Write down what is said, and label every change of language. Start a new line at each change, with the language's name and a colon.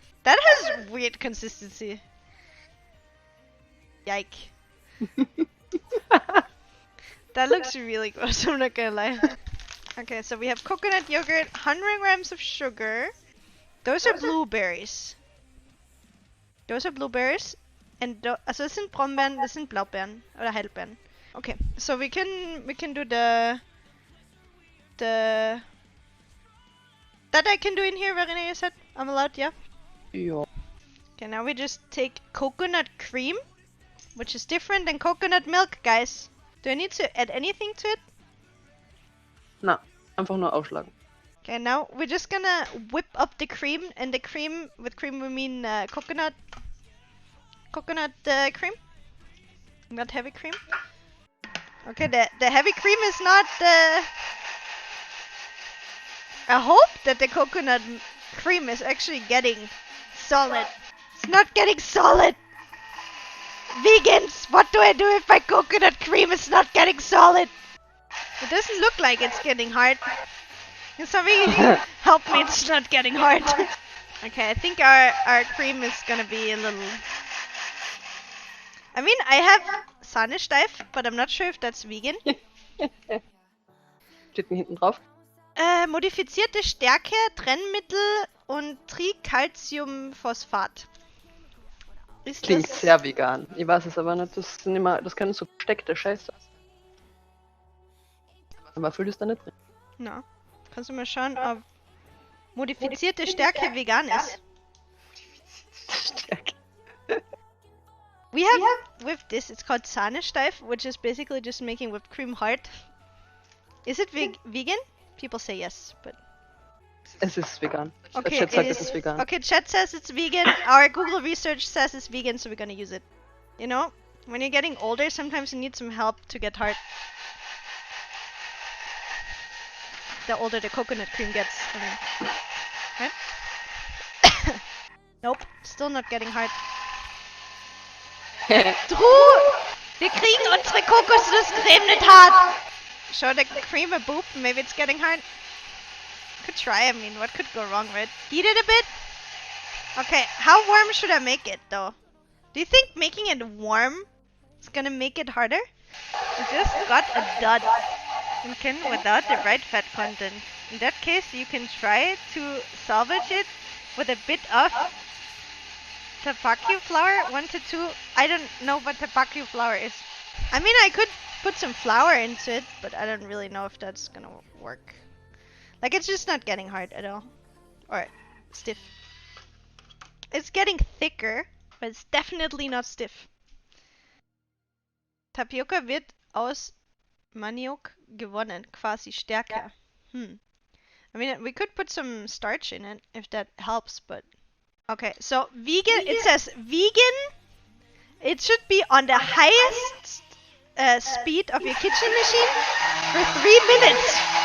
English: That has weird consistency. Yike. That looks really gross, I'm not gonna lie. Okay, so we have coconut yogurt, 100 grams of sugar. Those are blueberries. Those are blueberries. And also
German: das sind Brombeeren, das sind Blaubeeren oder Heidelbeeren.
English: Okay, so we can do the That I can do in here, Verena, you said? I'm allowed, yeah?
German: Ja.
English: Okay, now we just take coconut cream, which is different than coconut milk, guys. Do I need to add anything to it? Na, einfach nur aufschlagen. Okay, now we're just gonna whip up the cream, and the cream, with cream we mean coconut cream, not heavy cream. Okay, the heavy cream is not I hope that the coconut cream is actually getting solid. It's not getting solid! Vegans, what do I do if my coconut cream is not getting solid? It doesn't look like it's getting hard. Can somebody help me? It's not getting hard. Okay, I think our cream is gonna be a little... I mean, I have Sahnesteif, but I'm not sure if that's vegan.
German: Steht mir hinten drauf. Modifizierte Stärke, Trennmittel und Tricalciumphosphat. Ist Klingt das... sehr vegan. Ich weiß es aber nicht. Das sind immer, das können so versteckte Scheiße. Aber füll ist da nicht drin. Na, kannst du mal schauen, ob modifizierte Stärke vegan ist. Stärke.
English: We have with this, it's called Sahnesteif, which is basically just making whipped cream hard. Is it vegan? People say yes, but...
German: Es ist vegan.
English: Okay,
German: Chat sagt, es ist vegan.
English: okay, chat says it's vegan. Our Google research says it's vegan, so we're gonna use it. You know, when you're getting older, sometimes you need some help to get hard. The older the coconut cream gets. I mean. Right? Nope, still not getting hard. Drew!
German: Wir kriegen unsere Kokosnusscreme nicht hart!
English: Show the cream a boop, maybe it's getting hard. Could try, I mean, what could go wrong, right? Heat it a bit? Okay, how warm should I make it, though? Do you think making it warm is gonna make it harder? I just got a dud. Pumpkin without the right fat content. In that case, you can try to salvage it with a bit of tapaki flour, 1 to 2. I don't know what tapaki flour is. I mean, I could put some flour into it, but I don't really know if that's gonna work. Like, it's just not getting hard at all. Or stiff. It's getting thicker, but it's definitely not stiff.
German: Tapioca wird aus Maniok gewonnen, quasi stärker.
English: I mean, we could put some starch in it if that helps, but... Okay, so vegan, it says vegan. It should be on the highest speed of your kitchen machine for 3 minutes.